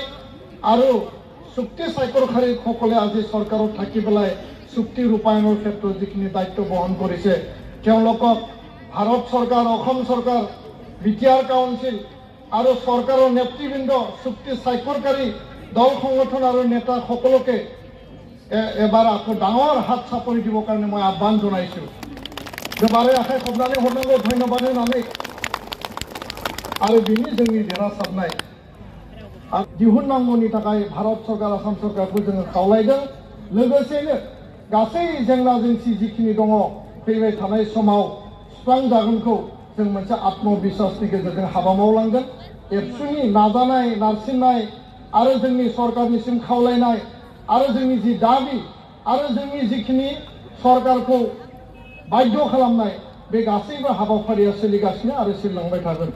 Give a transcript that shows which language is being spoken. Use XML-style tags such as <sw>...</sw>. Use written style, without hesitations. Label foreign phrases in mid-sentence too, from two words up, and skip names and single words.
<as>আৰু চুক্তি স্বাক্ষৰকাৰী সকলে আজি চৰকাৰত থাকি পেলাই চুক্তি ৰূপায়ণৰ ক্ষেত্ৰত যিখিনি দায়িত্ব বহন কৰিছে তেওঁলোকক ভাৰত চৰকাৰ অসম চৰকাৰ বিটিআৰ কাউন্সিল আৰু চৰকাৰৰ নেতৃবৃন্দ চুক্তি স্বাক্ষৰকাৰী দল সংগঠন আৰু নেতা সকলোকে এবাৰ আকৌ ডাঙৰ হাত চাপৰি দিবৰ কাৰণে মই আহ্বান জনাইছোঁ এবাৰে</as> <brx>आशाइ खबरालि हरनांगौ धन्यबाद होनानै आरो बिनि जोंनि देरहासारनाय दिहुननांगौनि थाखाय भारत सरकार आसाम सरकारखौ जोङो खावलायदों लोगोसेनो गासै जेंना जेंसि जिखिनि दङ फैबाय थानाय समाव सुस्रांजागोनखौ जों मोनसे आत्मविश्वासनि गेजेरजों हाबा मावलांगोन एबसुनि नाजानाय नारसिननाय आरो जोंनि सरकारनिसिम खावलायनाय आरो जोंनि जि दाबि आरो जोंनि जिखिनि सरकारखौ बाध्य खालामनाय बे गासैबो हाबाफारिया सोलिगासिनो आरो सोलिलांबाय थागोन</brx>